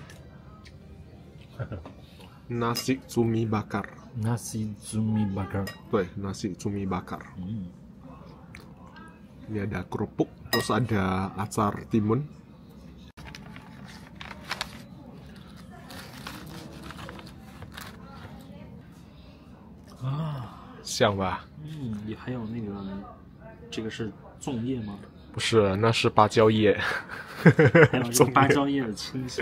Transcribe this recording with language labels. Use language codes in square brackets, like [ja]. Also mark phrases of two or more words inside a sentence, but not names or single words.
[id] Nasi cumi bakar. Nasi cumi bakar. Tuh, nasi cumi bakar. Ini ada kerupuk, terus ada acar timun. [zh] 香吧？也还有那个，这个是粽叶吗？不是，那是芭蕉叶。还有这个芭蕉叶的清香。